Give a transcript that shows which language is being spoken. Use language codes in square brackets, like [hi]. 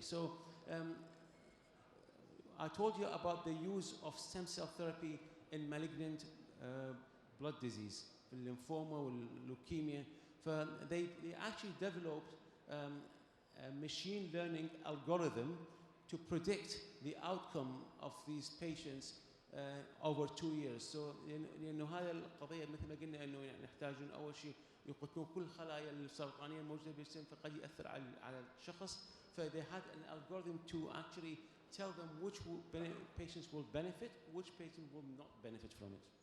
[en] So I told you about the use of stem cell therapy in malignant blood disease, lymphoma, leukemia. They actually developed a machine learning algorithm to predict the outcome of these patients over 2 years. [ar] So لأنه هذه القضية مثل ما قلنا إنه يحتاجون أول شيء يقتلون كل الخلايا السرطانية الموجودة بالجسم فقد يأثر على الشخص. [en] They had an algorithm to actually tell them which patients will benefit, which patients will not benefit from it.